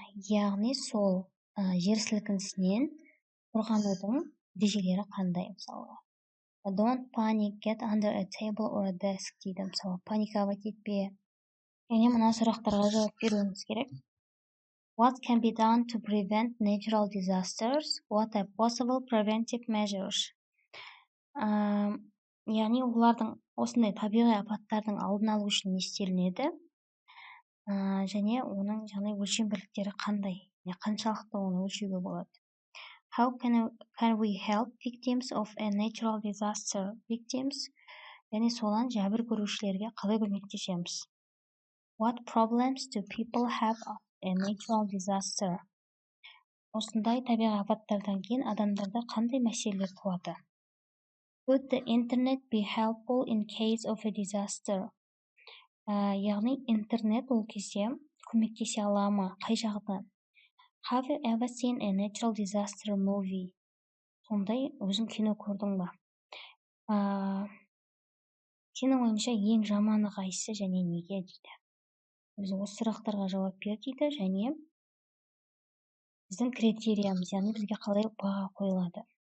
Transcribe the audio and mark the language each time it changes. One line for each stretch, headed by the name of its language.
Kazakh: Яғни сол жер сілкінісінен қорғанудың ережелері қандай мысалға?
English: Don't panic, get under a table or a desk
Kazakh: дейді. Мысалы, паникаға кетпе. Яғни мына сұрақтарға жауап беруіміз керек.
English: What can be done to prevent natural disasters? What are possible preventive measures?
Kazakh: Яғни олардың осындай табиғи апаттардың алдын алу үшін не істелінеді? Және оның өлшем бірліктері қандай? Қаншалықты оны өлшеуге болады?
English: How can we help victims of a natural disaster?
Kazakh: Victims, яғни солан жәбір көрушілерге қалай көмектесеміз?
English: What problems do people have after a natural disaster?
Kazakh: Осындай табиғи апаттардан кейін адамдарда қандай мәселелер туады?
English: Would the internet be helpful in case of a disaster?
Kazakh: Яғни интернет ол кезде көмектесе ала ма? Қай жағынан?
English: Have you ever seen a natural disaster movie?
Kazakh: Сондай өзің кино көрдің ба? Сенің ойыңша ең жаманы қайсысы және неге дейді. Біз осы сұрақтарға жауап бер дейді және біздің критериямыз, яғни бізге қалай баға қойылады.